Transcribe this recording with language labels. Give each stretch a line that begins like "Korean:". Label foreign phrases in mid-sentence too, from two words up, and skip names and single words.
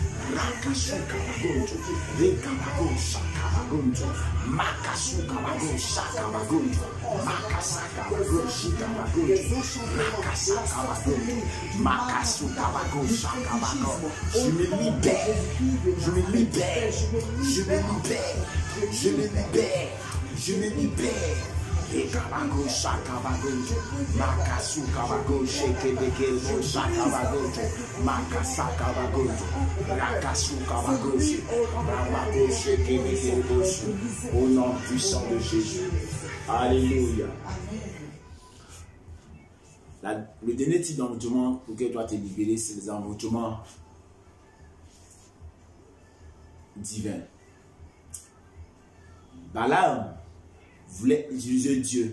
French: Rakasu Kabagonjo, Rekabagosha Kabagonjo, Makasu Kabagonja Kabagonjo, Makasa Kabagoshi Kabagonjo, Makasa Kabagonjo, Makasu Kabagosha Kabagonjo. Je me libère, je me libère, je me libère, je me libère, je me libère. Rekabagosha Kabagonjo, Makasu Kabagosha Kebekelbosha Kabagonjo, Makasa Kabagonjo, Rakasu Kabagosha, Rabagosha Kebekelbosha. Au nom puissant de Jésus. Alléluia. Le dernier type d'envoûtement pour que toi te libérer, c'est les envoûtements divins. Balaam voulait utiliser Dieu.